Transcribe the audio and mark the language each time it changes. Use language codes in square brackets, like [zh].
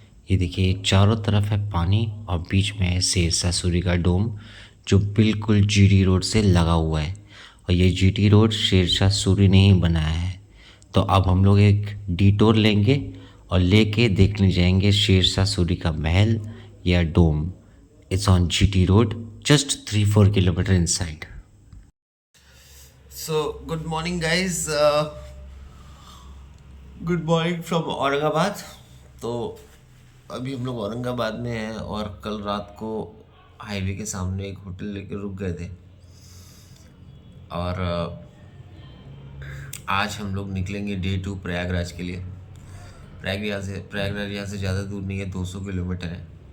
[hi] ये देखिए, चारों तरफ है पानी और बीच में है शेरशाह सूरी का डोम जो बिल्कुल जीटी रोड से लगा हुआ है। और ये जीटी रोड शेरशाह सूरी ने ही बनाया है। तो अब हम लोग एक डिटोर लेंगे और लेके देखने जाएंगे शेरशाह सूरी का महल या डोम। [en] It's on GT Road, just 3-4 kilometer inside. So, good morning, guys. Good morning from Aurangabad. [hi] तो अभी हम लोग औरंगाबाद में हैं और कल रात को हाईवे के सामने एक होटल लेकर रुक गए थे। और आज हम लोग निकलेंगे डे 2 प्रयागराज के लिए। प्रयागराज यहाँ से ज़्यादा दूर नहीं है, 200 किलोमीटर है।